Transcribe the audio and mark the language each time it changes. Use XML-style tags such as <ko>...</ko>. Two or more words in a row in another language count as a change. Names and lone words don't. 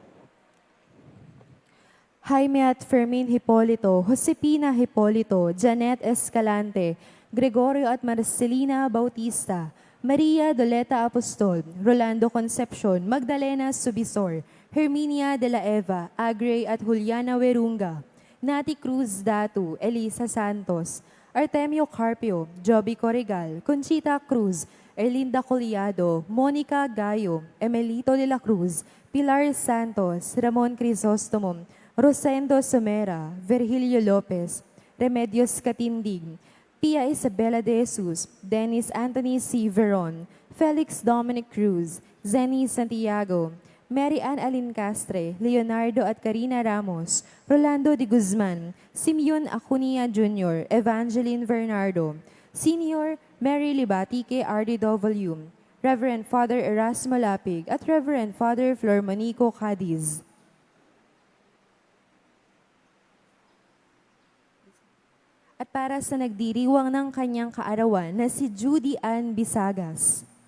<tl>Jaime at Fermin Hipolito, Josepina Hipolito, Janet Escalante, Gregorio at Marcelina Bautista, Maria Doleta Apostol, Rolando Concepcion, Magdalena Subisor, Herminia de la Eva, Agre at Juliana Werunga, Nati Cruz Datu, Elisa Santos, Artemio Carpio, Joby Corregal, Conchita Cruz, Erlinda Collado, Monica Gayo, Emelito de la Cruz, Pilar Santos, Ramon Crisostomo, Rosendo Somera, Virgilio Lopez, Remedios Katindig, Pia Isabela de Jesus, Dennis Anthony C. Veron, Felix Dominic Cruz, Zenny Santiago, Mary Ann Alincastre, Leonardo at Karina Ramos, Rolando de Guzman, Simeon Acunia Jr., Evangeline Bernardo, Senior Mary Libatique RDW, Reverend Father Erasmo Lapig at Reverend Father Flor Manico Cadiz. At para sa nagdiriwang ng kanyang kaarawan na si Judy Ann Bisagas.</tl>